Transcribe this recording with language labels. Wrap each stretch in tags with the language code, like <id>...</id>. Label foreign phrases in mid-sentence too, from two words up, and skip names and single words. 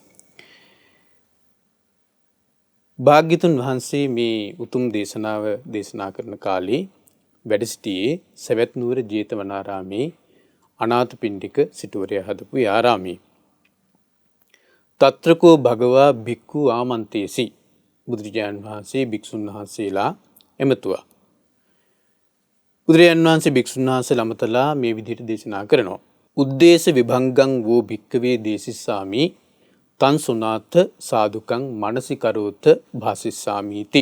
<si>භාග්‍යතුන් වහන්සේ මේ උතුම් දේශනාව දේශනා කරන කාලේ වැඩ සිටියේ සවැත් නුවර ජේතවනාරාමේ අනාථපිණ්ඩික සිටුවරයා හදපු ආරාමයේ.</si> <pi>తත්‍රකෝ භගවා භික්ඛු ආමන්තේසි.</pi> <si>බුදුරජාණන් වහන්සේ භික්ෂුන් වහන්සේලා එමතුවා. බුදුරජාණන් වහන්සේ භික්ෂුන් වහන්සේලා අමතලා මේ විදිහට දේශනා කරනවා.</si> <pi>උද්දේශ විභංගං වූ භික්ඛවේ දේසිස්සාමි තං සුනාත සාදුකං මනසිකරෝත භාසිස්සාමීති.</pi>